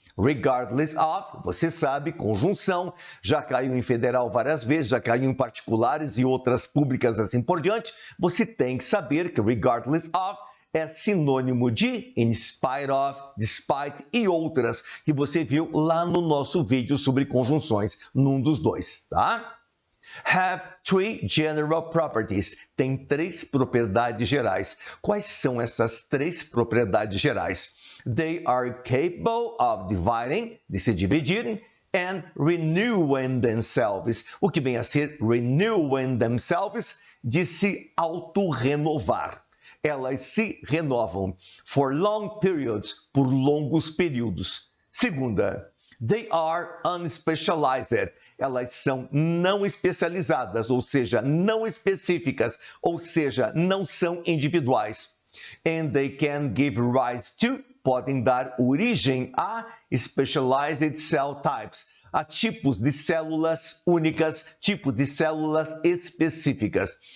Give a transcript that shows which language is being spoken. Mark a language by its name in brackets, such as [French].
[Portuguese] Regardless of, você sabe, conjunção, já caiu em federal várias vezes, já caiu em particulares e outras públicas assim por diante. Você tem que saber que regardless of é sinônimo de in spite of, despite e outras que você viu lá no nosso vídeo sobre conjunções, num dos dois, tá? [English] Have three general properties. [Portuguese] Tem 3 propriedades gerais. Quais são essas 3 propriedades gerais? [English] They are capable of dividing, [Portuguese] de se dividirem, [English] and renewing themselves. [Portuguese] O que vem a ser [English] renewing themselves? [Portuguese] De se autorrenovar. Elas se renovam [English] for long periods, [Portuguese] por longos períodos. Segunda, [English] they are unspecialized. [Portuguese] Elas são não especializadas, ou seja, não específicas, ou seja, não são individuais. [English] And they can give rise to, [Portuguese] podem dar origem a [English] specialized cell types, [Portuguese] a tipos de células únicas, tipos de células específicas.